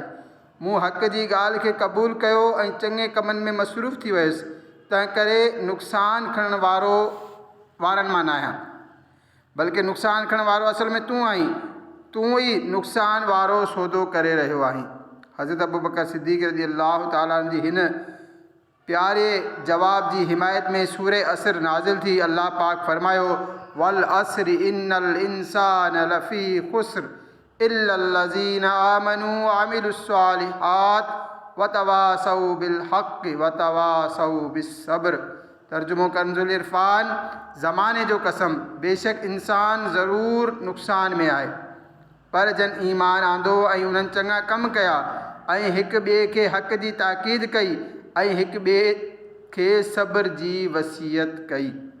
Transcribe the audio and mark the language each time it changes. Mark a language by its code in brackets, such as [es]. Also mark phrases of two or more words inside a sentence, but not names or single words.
[sd] मूं हक़ जी ॻाल्हि खे क़बूल कयो ऐं चङे कमनि में मसरूफ़ थी वियुसि, तंहिं करे नुक़सानु खणण वारनि मां न आहियां, बल्कि नुक़सानु खणण वारो असल में तूं आहीं। तूं ई नुक़सानु वारो सौदो करे रहियो आहीं। हज़रत अबू बकर सिद्दीक़ [ar] رضي الله تعالى [sd] जी हिन प्यारे जवाब जी हिमायत में सूरे असर नाज़िल थी। अल्लाह पाक फरमायो, [ar] والعصر إن الإنسان لفي خسر إلا الذين آمنوا وعملوا الصالحات وتواصوا بالحق وتواصوا بالصبر. [sd] तर्जुमो कंजुल इरफान, ज़माने जो कसम, बेशक इंसान ज़रूर नुक़सान में आहे, पर जन ईमान आंदो ऐं उन्हनि चङा कम कया ऐं हिक ॿिए खे हक़ जी ताक़ीद कई ऐं हिक ॿिए खे सब्र जी वसीयत कई।